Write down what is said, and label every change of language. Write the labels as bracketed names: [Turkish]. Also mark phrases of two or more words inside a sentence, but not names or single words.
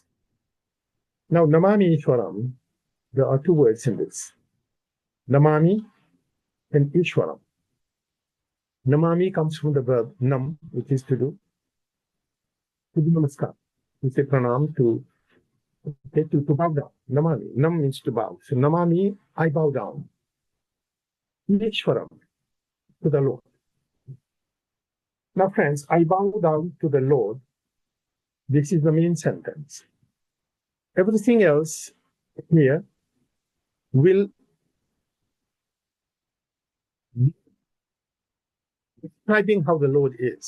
[English] Now, [Sanskrit] Namami Ishwaram, [English] there are two words in this. Namami and Ishwaram. Namami comes from the verb nam, which is to do namaskar. To say pranam, to bow down. Namami. Nam means to bow. So namami, I bow down. Ishwaram, to the Lord. Now, friends, I bow down to the Lord. This is the main sentence. Everything else here will be describing how the Lord is.